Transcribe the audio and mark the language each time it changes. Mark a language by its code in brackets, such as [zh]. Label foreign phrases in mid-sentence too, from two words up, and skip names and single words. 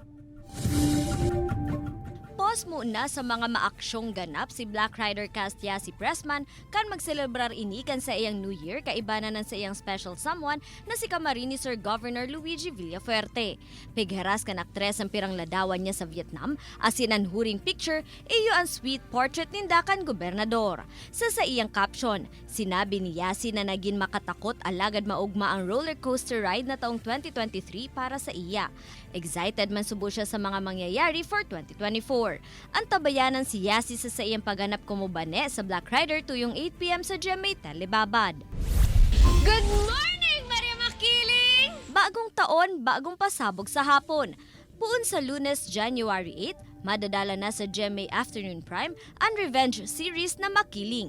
[bik] Pos muna sa mga maaksyong ganap si Black Rider cast Yasi Pressman kan magselebrar ini kan sa iyang New Year kaibanan ng sa iyang [en] special someone [bik] na si Camarines Sur Governor Luigi Villafuerte. Pigheras kan aktres ang pirang ladawan niya sa Vietnam asin ang huring picture iyo ang sweet portrait ninda kan gobernador. Sa iyang caption, sinabi ni Yasi na naging makatakot alagad maugma ang [en] roller coaster ride [bik] na taong 2023 para sa iya. Excited man subo siya sa mga mangyayari for 2024. Ang tabayanan si Yasi sa iyang pagganap kumubane sa Black Rider tuyong 8 p.m. sa GMA Telebabad. [en] Good morning, Maria Makiling! [tl] Bagong taon, bagong pasabog sa hapon. Puun sa Lunes, January 8, madadala na sa GMA Afternoon Prime ang [en] revenge series [tl] na Makiling.